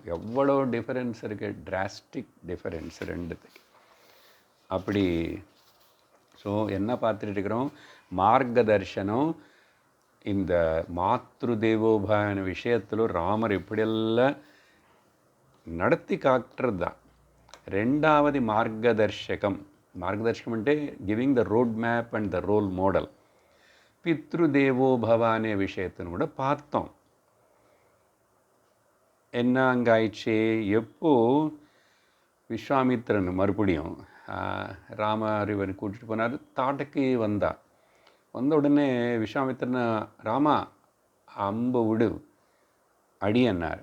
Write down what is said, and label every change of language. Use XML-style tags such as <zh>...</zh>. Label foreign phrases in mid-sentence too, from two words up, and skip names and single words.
<ta>எவ்வளோ டிஃபரன்ஸ் இருக்குது,</ta> <en>drastic difference</en> <ta>ரெண்டுத்துக்கு. அப்படி ஸோ என்ன பார்த்துட்டு இருக்கிறோம், மார்க்கதர்ஷனம். இந்த மாத்ரு தேவோபாயன விஷயத்தில் ராமர் இப்படியெல்லாம் நடத்தி காட்டுறது தான்.</ta> <te>రెండవది మార్గదర్శకం. మార్గదర్శకం అంటే</te> <en>giving the road map and the role model.</en> <ta>பித்ருதேவோபவ அనే விஷயத்தின்னு கூட பார்த்தோம். என்ன அங்கே ஆயிடுச்சு, எப்போ விஸ்வாமித்திரன் மறுபடியும் ராமர் இவன் கூட்டிகிட்டு போனார், தாட்டைக்கு வந்த உடனே விஸ்வாமித்திரன் ராமா அம்பு விடு அடி என்னார்.</ta>